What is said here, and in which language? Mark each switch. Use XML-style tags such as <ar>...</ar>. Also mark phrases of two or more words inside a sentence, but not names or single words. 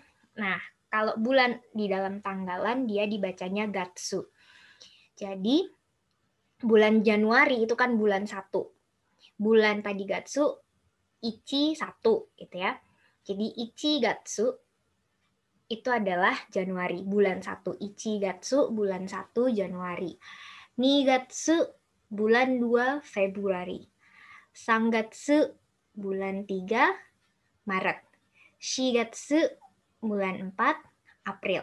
<id>Nah, kalau bulan di dalam tanggalan dia dibacanya gatsu. Jadi bulan Januari itu kan bulan 1. Bulan tadi</id> <ja>月一</ja> <id>1 gitu ya. Jadi</id> <ja>一月</ja> <id>itu adalah Januari, bulan 1.</id> <ja>一月</ja> <id>bulan 1 Januari. Nigatsu bulan 2 Februari. Sangatsu bulan 3 Maret. Shigatsu bulan 4 April.</id>